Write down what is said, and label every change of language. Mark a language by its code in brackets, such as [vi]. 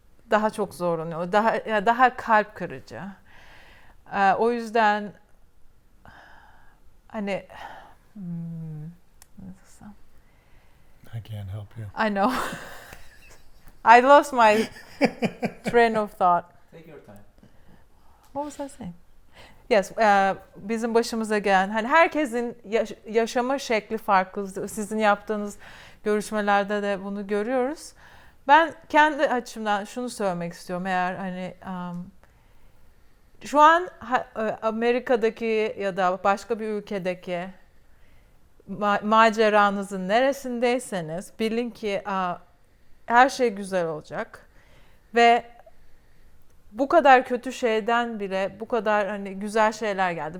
[tr] Daha çok zorlanıyor. Daha kalp kırıcı. O yüzden hani nasıl desem? [en] I can't help you. I know. I lost my train of thought. Take your time. What was I saying? [tr] Yes, bizim başımıza gelen, hani herkesin yaşama şekli farklı. Sizin yaptığınız görüşmelerde de bunu görüyoruz. Ben kendi açımdan şunu söylemek istiyorum. Eğer hani şu an Amerika'daki ya da başka bir ülkedeki maceranızın neresindeyseniz bilin ki her şey güzel olacak ve bu kadar kötü şeyden bile bu kadar hani güzel şeyler geldi.